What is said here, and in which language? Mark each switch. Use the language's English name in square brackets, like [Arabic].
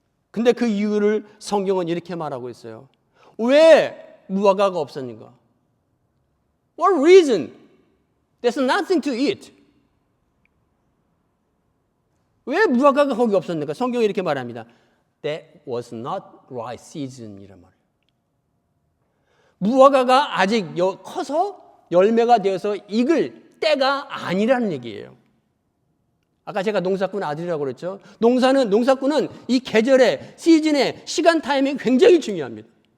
[Korean] 근데 그 이유를 성경은 이렇게 말하고 있어요. 왜 무화과가 없었는가? [English] What reason? There's nothing to eat. [Korean] 왜 무화과가 거기 없었는가? 성경이 이렇게 말합니다. [English] That was not right season [Korean] 이란 말이에요. 무화과가 아직 커서 열매가 되어서 익을 때가 아니라는 얘기예요. 아까 제가 농사꾼 아들이라고 그랬죠. 농사꾼은 이 계절의 시즌의 시간 타이밍이 굉장히 중요합니다.